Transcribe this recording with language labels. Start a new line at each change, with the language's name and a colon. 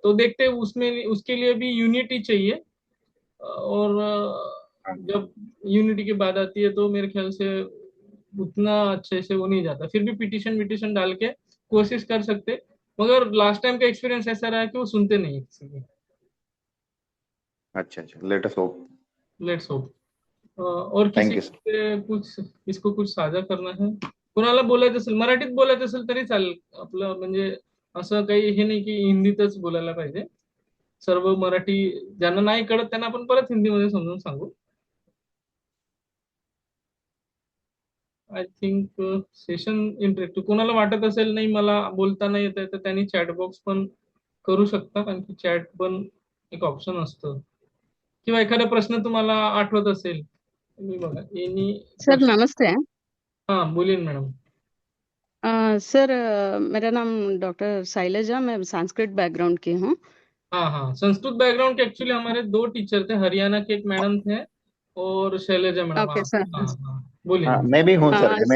Hindi: तो देखते हैं, उसमें उसके लिए भी यूनिटी चाहिए। और जब यूनिटी की बात आती है तो मेरे ख्याल से उतना अच्छे से वो नहीं जाता। फिर भी पिटीशन विटिशन डाल के कोशिश कर सकते, मगर लास्ट टाइम का एक्सपीरियंस ऐसा रहा कि वो सुनते नहीं है किसी की। अच्छा अच्छा,
English: Let us hope. Let's hope.
Hindi: और किसी
English: Thank you sir.
Hindi: से कुछ, इसको कुछ साझा करना है?
Marathi: कोणाला बोलायचं असेल, मराठीत बोलायचं असेल तरी चालेल आपलं, म्हणजे असं काही हे नाही की हिंदीतच बोलायला पाहिजे। सर्व मराठी ज्यांना नाही कळत त्यांना आपण परत हिंदीमध्ये समजून सांगू।
English: I think
Marathi: सेशन इंटरेक्टिव्ह, कोणाला वाटत असेल नाही मला बोलता नाही येत आहे, तर त्यांनी चॅट बॉक्स पण करू शकता, कारण की चॅट पण एक ऑप्शन असतं। किंवा एखादा प्रश्न तुम्हाला आठवत असेल, तुम्ही बघा
English: Any sir question.
Hindi: नमस्ते। हाँ बोलिए मैडम। सर मेरा नाम डॉक्टर शैलजा, मैं संस्कृत बैकग्राउंड की हूँ। हाँ हाँ, संस्कृत बैकग्राउंड के एक्चुअली हमारे दो टीचर थे, हरियाणा के एक मैडम थे और शैलजा मैडम।
English: Okay हाँ sir.
Hindi: हाँ हाँ, बोलिए हाँ,
English: Ma'am.
Hindi: मैं भी हूँ सर, एमए